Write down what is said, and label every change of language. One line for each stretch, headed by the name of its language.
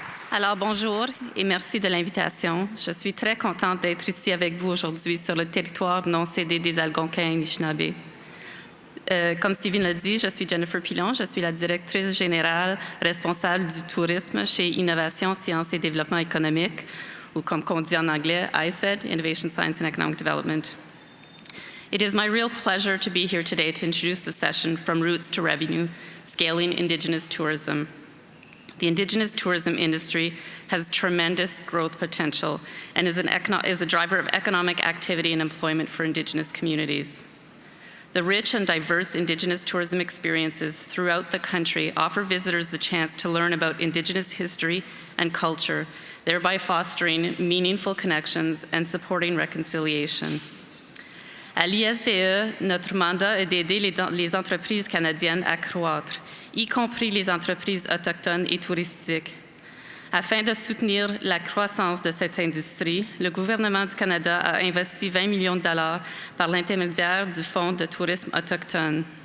French: Alors bonjour et merci de l'invitation. Je suis très contente d'être ici avec vous aujourd'hui sur le territoire non cédé des Algonquins Anishinaabe. Comme Steven l'a dit, je suis Jennifer Pilon, je suis la directrice générale responsable du tourisme chez Innovation, Sciences et Développement économique, ou comme on dit en anglais, ISED, Innovation, Science and Economic Development.
English: It is my real pleasure to be here today to introduce the session From Roots to Revenue, Scaling Indigenous Tourism. The Indigenous tourism industry has tremendous growth potential and is a driver of economic activity and employment for Indigenous communities. The rich and diverse Indigenous tourism experiences throughout the country offer visitors the chance to learn about Indigenous history and culture, thereby fostering meaningful connections and supporting reconciliation.
French: À l'ISDE, notre mandat est d'aider les entreprises canadiennes à croître, y compris les entreprises autochtones et touristiques. Afin de soutenir la croissance de cette industrie, le gouvernement du Canada a investi 20 millions de dollars par l'intermédiaire du Fonds de tourisme autochtone.